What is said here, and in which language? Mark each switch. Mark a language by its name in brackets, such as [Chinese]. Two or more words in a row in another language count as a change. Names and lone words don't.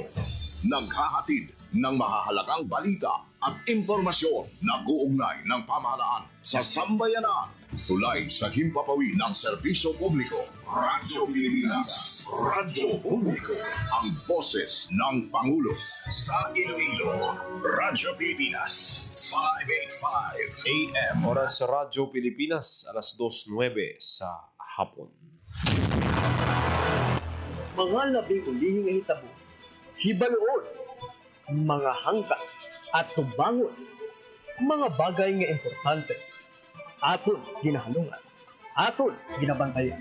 [Filipino] Naghahatid ng mahahalagang balita at impormasyon na guugnay ng pamahalaan sa sambayanan. Tulay sa himpapawid ng serbisyo publiko. Radyo Pilipinas. Radyo Publiko. Ang boses ng Pangulo. Sa Iloilo. Radyo Pilipinas. 585 AM. Oras sa Radyo Pilipinas, alas 2:09 sa hapon. [Hiligaynon] Mga labing ulihing hitabo, hibaloon, mga hangka at tubangon, mga bagay nga importante, aton ginahalungan, aton ginabantayan.